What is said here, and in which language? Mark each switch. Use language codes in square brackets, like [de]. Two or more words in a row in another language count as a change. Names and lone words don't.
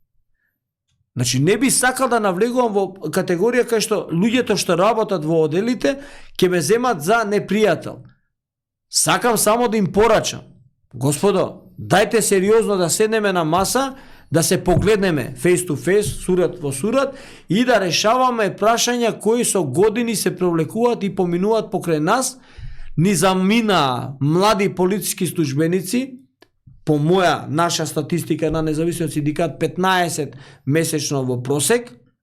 [mk] Значи, не би сакал да навлегувам во категорија кај што луѓето што работат во оделите ќе ме земат за непријател. Сакам само да им порачам. Господо, дајте сериозно да седнеме на маса, да се погледнеме [en] face to face, [mk] сурат во сурат и да решаваме прашања кои со години се провлекуваат и поминуваат покрај нас. Ни замина млади полициски службеници, по моја наша статистика на независниот синдикат 15 месечно во просек